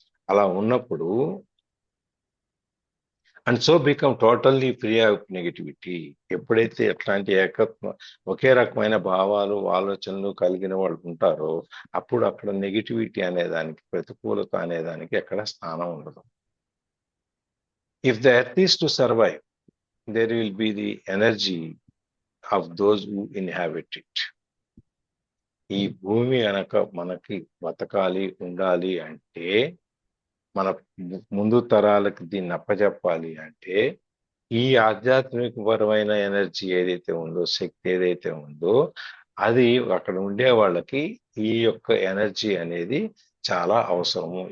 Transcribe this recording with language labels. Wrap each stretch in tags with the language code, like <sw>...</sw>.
<te>అలా ఉన్నప్పుడు</te> <en>And so become totally free of negativity.</en> <te>ఎప్పుడైతే ఎట్లాంటి ఒకే రకమైన భావాలు, ఆలోచనలు కలిగిన వాళ్ళు ఉంటారో అప్పుడు అక్కడ నెగిటివిటీ అనేదానికి, ప్రతికూలత అనేదానికి ఎక్కడ స్థానం ఉండదు.</te> <en>If the earth is to survive, there will be the energy of those who inhabit it.</en> <te>ఈ భూమి కనుక మనకి బతకాలి, ఉండాలి అంటే, మన ముందు తరాలకు దీన్ని అప్పచెప్పాలి అంటే, ఈ ఆధ్యాత్మికపరమైన ఎనర్జీ ఏదైతే ఉందో, శక్తి ఏదైతే ఉందో, అది అక్కడ ఉండే వాళ్ళకి ఈ యొక్క ఎనర్జీ అనేది చాలా అవసరము.</te>